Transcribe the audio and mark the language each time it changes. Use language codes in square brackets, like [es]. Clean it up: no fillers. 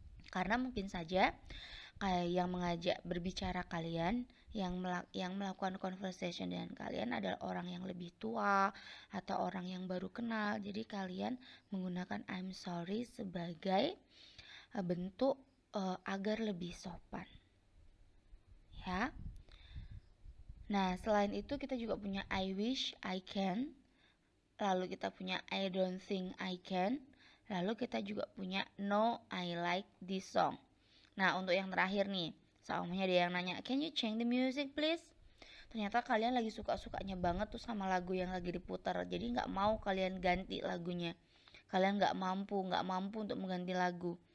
[id] Karena mungkin saja yang mengajak berbicara kalian, yang melakukan conversation dengan kalian adalah orang yang lebih tua atau orang yang baru kenal. Jadi kalian menggunakan [en] I'm sorry [id] sebagai bentuk agar lebih sopan. Ya. Nah, selain itu kita juga punya [en] I wish I can. [id] Lalu kita punya [en] I don't think I can. [id] Lalu kita juga punya [en] no I like this song. [id] Nah, untuk yang terakhir nih, seumumnya dia yang nanya, [en] can you change the music please? [id] Ternyata kalian lagi suka-sukanya banget tuh sama lagu yang lagi diputar. Jadi gak mau kalian ganti lagunya. Kalian gak mampu untuk mengganti lagu.